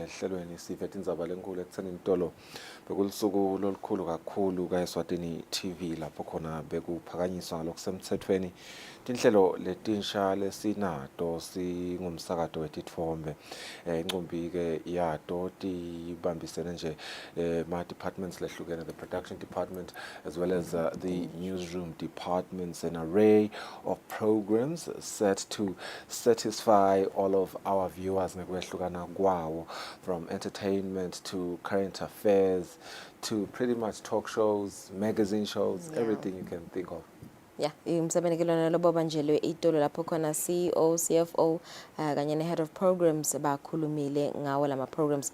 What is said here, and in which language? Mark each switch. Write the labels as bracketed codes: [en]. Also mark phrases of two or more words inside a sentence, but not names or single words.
[ss] ehlelweni sive indzaba lenkulu ekutheni intolo bekulisuku lolukhulu kakhulu kaEswatini TV lapho khona bekuphakanyiswa ngalokusemthethweni tinhlelo letinsha lesinato singumsakato wetitfombe incumbi ke yato tibambisene nje ma departments lehlukene, [en] the production department as well as the newsroom departments, an array of programs set to satisfy all of our viewers [ss] ngekwehlukana kwawo, [en] from entertainment to current affairs to pretty much talk shows, magazine shows, everything you can think of. Yeah, [ss] umsebenzi kelona lobo banjelwe itolo lapho khona CEO, CFO kanye ne [en] head of programs [ss] bakhulumile ngawo lama programs.